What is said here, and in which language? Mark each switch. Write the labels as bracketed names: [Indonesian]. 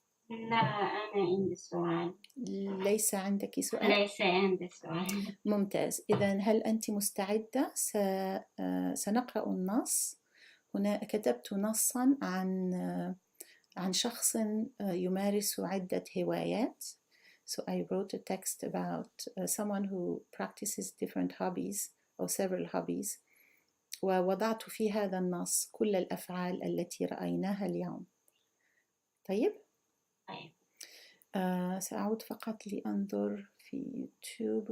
[Arabic] لا، أنا عندي سؤال. ليس عندك سؤال؟ ليس عندي سؤال. ممتاز. إذا هل أنت مستعدة؟ سنقرأ النص. هنا كتبت نصا عن شخص يمارس عدة هوايات. [English] So I wrote a text about someone who practices different hobbies or several hobbies. [Arabic] ووضعت في هذا النص كل الأفعال التي رأيناها اليوم. طيب؟ طيب. سأعود فقط لأنظر في يوتيوب.